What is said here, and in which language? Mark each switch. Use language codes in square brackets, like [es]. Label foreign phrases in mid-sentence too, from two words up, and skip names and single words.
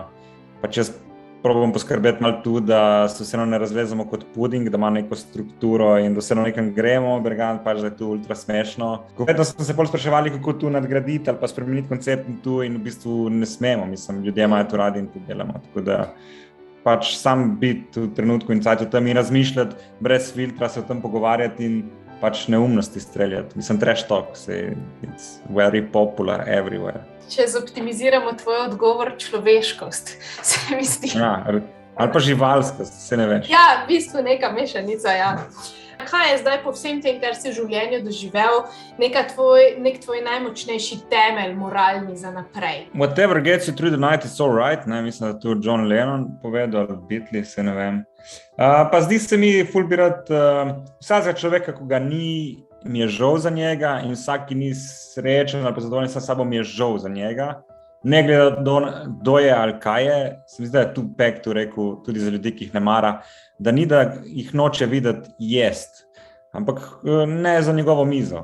[sl] Pač jaz probam poskrbeti malo tudi, da se vseeno ne razvezamo kot puding, da ima neko strukturo in da vseeno nekam gremo, Bergant pač, da je tu ultra smešno. Vedno smo se pol spraševali, kako tu nadgraditi ali pa spremeniti koncept tu, in v bistvu ne smemo, mislim, ljudje imajo to radi in to delamo, tako da pač sam biti v trenutku in cajt o tem in razmišljati, brez filtra se o tem pogovarjati in pač neumnosti streljati. Mislim, [en] trash talk, it's very popular everywhere. [sl] Če zoptimiziramo tvoj odgovor, človeškost, se mi zdi. Ja, ali pa živalskost, se ne veš. Ja, v bistvu neka mešanica, ja. Kaj je zdaj po vsem tem, kar si v življenju doživel, nek tvoj najmočnejši temelj moralni za naprej? [en] Whatever gets you through the night, it's all right, [sl] ne, mislim, da tu John Lennon povedal, Beatles, se ne vem. Pa zdi se mi ful bi rad vsakega človeka, ko ga ni, mi je žal za njega, in vsak, ki ni srečen ali pa zadovoljen s sabo, mi je žal za njega. Ne glede kdo je ali kaj je, se mi zdi, da je tu Pek rekel, tudi za ljudi, ki jih ne mara, da ni, da jih noče videti jest, ampak ne za njegovo mizo.